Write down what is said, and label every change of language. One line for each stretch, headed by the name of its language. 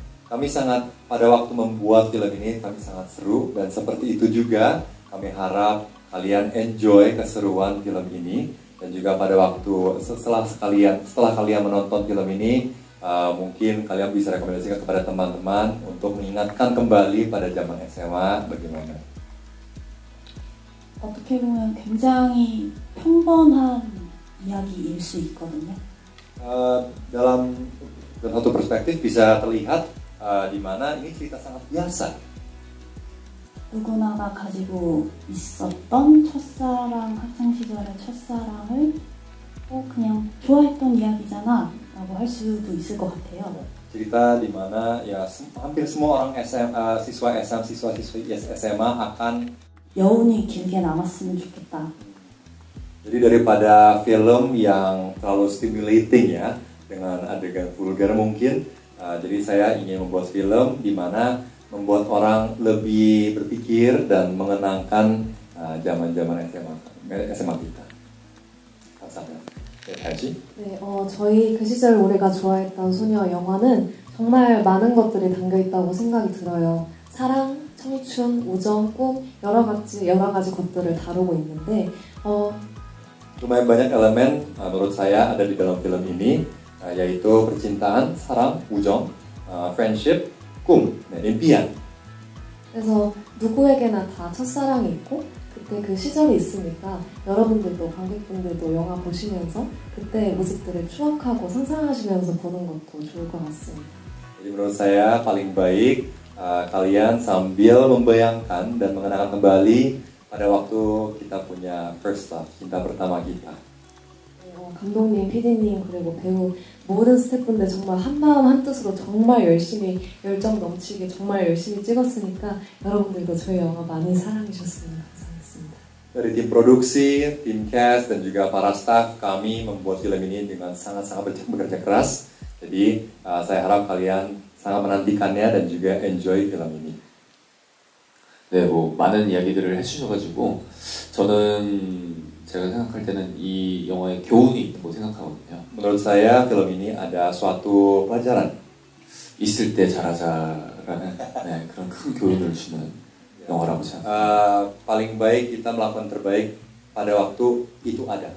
Indonesian: Kami sangat pada waktu membuat film ini kami sangat seru, dan seperti itu juga kami harap kalian enjoy keseruan film ini, dan juga pada waktu setelah kalian menonton film ini mungkin kalian bisa rekomendasikan kepada teman-teman untuk mengingatkan kembali pada zaman SMA bagaimana.
Korean: 어떻게 보면 굉장히 평범한 이야기일 수 있거든요.
Indonesian: Dalam satu perspektif bisa terlihat di mana ini cerita sangat biasa.
Korean: 누구나가 가지고 있었던 첫사랑, 학창시절의 첫사랑을 그냥 좋아했던 이야기잖아 라고 할 수도 있을 것 같아요.
Indonesian: Cerita di mana ya hampir semua orang siswa siswi SMA akan
Korean: 여운이 길게 남았으면 좋겠다.
Indonesian: Jadi daripada film yang terlalu stimulating ya, dengan adegan vulgar mungkin, jadi saya ingin membuat film di mana membuat orang lebih berpikir dan mengenangkan zaman-zaman SMA kita.
Korean: 감사합니다. 네, 다시. 네, 저희 그 시절 우리가 좋아했던 소녀 영화는 정말 많은 것들이 담겨 있다고 생각이 들어요. 사랑, 청춘, 우정, 꿈 여러 가지 것들을 다루고 있는데
Indonesian: lumayan banyak elemen menurut saya ada di dalam film ini, yaitu percintaan, 사랑, 우정, friendship, 꿈, impian.
Korean: 그래서 누구에게나 다 첫사랑이 있고 그때 그 시절이 있으니까 여러분들도 관객분들도 영화 보시면서 그때의 모습들을 추억하고 상상하시면서 보는 것도 좋을 것 같습니다.
Indonesian: Jadi menurut saya paling baik kalian sambil membayangkan dan mengenangkan kembali pada waktu kita punya first love, cinta pertama kita.
Korean: 감독님, PD님 그리고 배우 모든 스태프분들 정말 한마음 한뜻으로 정말 열심히 열정 넘치게 정말 열심히 찍었으니까 여러분들도 저희 영화 많이 사랑해 주셨으면 감사하겠습니다.
Indonesian: Dari tim produksi, tim cast dan juga para staff kami membuat film ini dengan sangat-sangat bekerja keras. Jadi saya harap kalian sangat menantikannya dan juga enjoy film ini.
Korean: 네, 많은 이야기들을 해주셔가지고 저는 제가 생각할 때는 이 영화에 교훈이 있다고 생각하거든요.
Indonesian: Menurut saya film ini ada suatu pelajaran.
Korean: 있을 때 잘하자라는 그런 큰 교훈을 주는 영화라고 생각합니다.
Indonesian: Paling baik kita melakukan terbaik pada waktu itu ada.